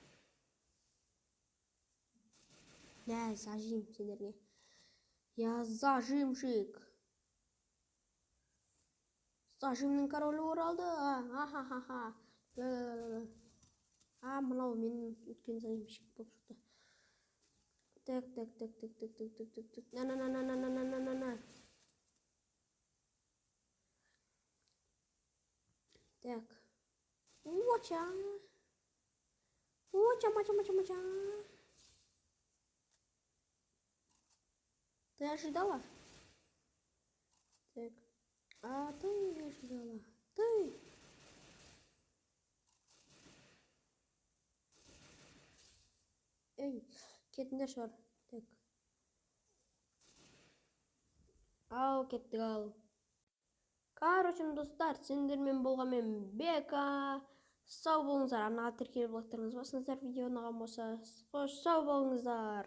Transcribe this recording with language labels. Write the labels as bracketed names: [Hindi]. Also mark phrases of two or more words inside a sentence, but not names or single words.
[Kazakh] Насажим сендерге. [Russian] Я зажимшик. [Kazakh] Зажимның королі оралды. Ахахаха. Мынау менің өткен зажимшик болып шықты. [Russian] Так. На. Так. Мача. Ты ожидала? Так. А ты не ожидала. Ты. Эй, [Kazakh] кетіндер шығар. Так. Ау, кеттік ал. Короче, достар, сендермен болғанмен Бека. Сау болыңыздар. Арнаға тіркеліп лайктарыңызды басыңыздар. Видео ұнаған болса, қош сау болыңыздар.